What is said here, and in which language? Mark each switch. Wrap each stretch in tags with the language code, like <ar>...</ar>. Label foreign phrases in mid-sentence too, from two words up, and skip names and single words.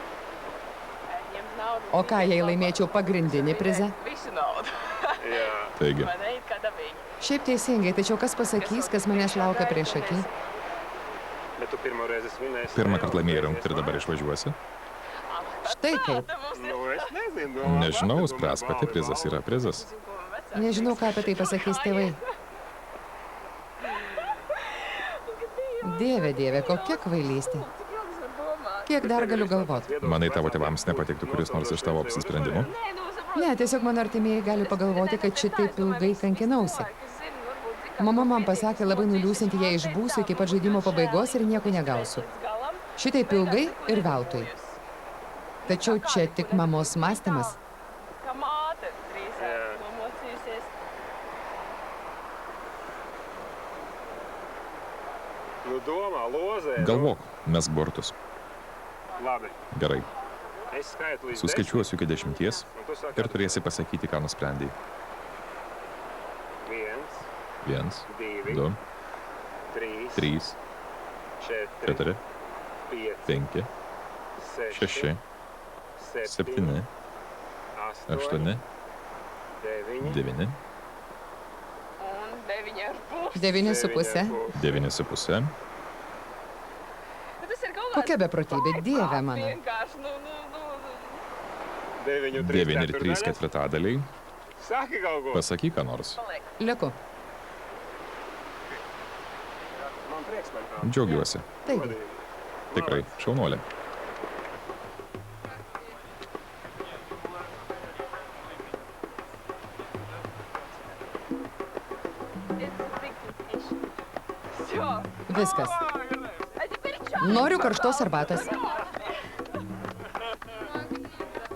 <lt>O ką, jei laimėčiau pagrindinį prizą?</lt> <lv>Jā.</lv> <lt>Taigi, Šiaip teisingai, tačiau kas pasakys, kas manęs laukia prieš akį?</lt> <lv>Bet tu pirmo reizi svinēsi.</lv> <lt>pirmą kartą laimėjai rungtį ir dabar išvažiuosi? Štai kaip.</lt> <lv>Nu, es nezinu. Domā,</lv> <lt>Nežinau, pati spręs</lt> <lv>domā, pati, balvas</lv> <lt>prizas yra prizas. Nežinau, ką apie tai pasakys tėvai. Dieve, dieve, kokia kvailystė. Kiek dar galiu galvoti? Manai, tavo tėvams nepatiktų kuris nors iš tavo apsisprendimų? Ne, tiesiog mano artimieji gali pagalvoti, kad šitaip ilgai kankinausi. Mama man pasakė labai nuliūsinti, jei išbūsiu iki pat žaidimo pabaigos ir nieko negausiu. Šitaip ilgai ir veltui. Tačiau čia tik mamos mąstymas.</lt> <lv>Kā māte drīzāk nomocīsies. Nu, domā, lozē.</lv> <lt>Galvok, mesk burtus.</lt> <lv>Labi.</lv> <lt>Gerai,</lt> <lv>Es skaitu līdz</lv> <lt>suskaičiuosiu iki 10</lt> <lv>10, un tu saki</lv> <lt>ir turėsi pasakyti, ką nusprendėjai.</lt> <lv>1,</lv> <lt>1,</lt> <lv>2,</lv> <lt>2,</lt> <lv>3,</lv> <lt>3,</lt> <lv>4,</lv> <lt>4,</lt> <lv>5,</lv> <lt>5, 6, 7, 8, 9,</lt> <lv>Un 9,5.</lv> <lt>9,5. 9,5.</lt> <lv>Bet tas ir kaut</lv> <lt>Kokia beprotybė, dieve mano.</lt> <lv>Vienkārši,</lv> <lt>9 ir 3 ketvirtadaliai.</lt> <lv>Saki kaut ko.</lv> <lt>Pasakyk, ką nors. Lieku.</lt> <lv>Man prieks par tā.</lv> <lt>Džiaugiuosi. Taigi, Tikrai, šaunuolė. viskas. Noriu karštos arbatos.</lt>